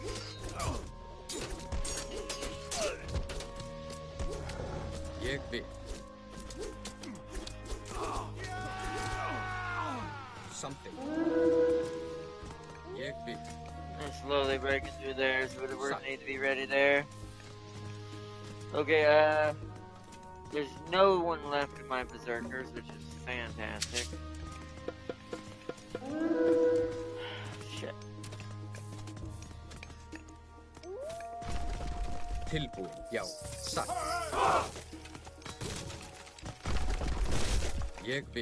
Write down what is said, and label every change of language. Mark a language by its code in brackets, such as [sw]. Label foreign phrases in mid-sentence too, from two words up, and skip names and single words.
[is] Ég vil. [en] Something. [is] Ég vil. [en] I'm slowly breaking through there, so the words need to be ready there. Okay, there's no one left in my berserkers, which is fantastic. Shit. [is] Tilbúin. Já. Satt. Ég vil.